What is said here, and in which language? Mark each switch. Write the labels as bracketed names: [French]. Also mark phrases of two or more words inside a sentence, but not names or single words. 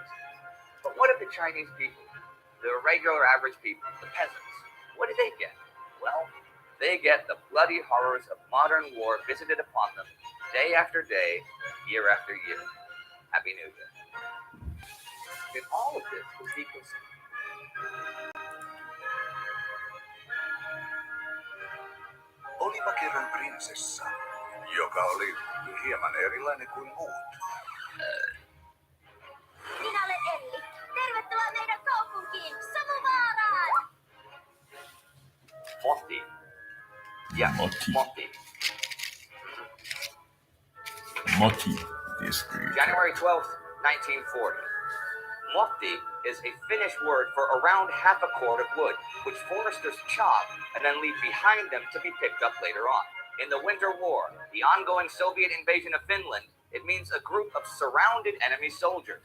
[English] But what if the Chinese people, the regular average people, the peasants, what do they get? Well, they get the bloody horrors of modern war visited upon them day after day, year after year. Happy New Year. And all of this will be considered. [Finnish] Olipa kerran prinsessa, joka oli hieman erilainen kuin muut. Minä olen Elli. Tervetuloa meidän kaupunkiin, Samuvaaraan! [English] Motti. Yeah, Motti. Motti. Moti district. January 12th, 1940. Motti is a Finnish word for around half a cord of wood, which foresters chop and then leave behind them to be picked up later on. In the Winter War, the ongoing Soviet invasion of Finland, it means a group of surrounded enemy soldiers.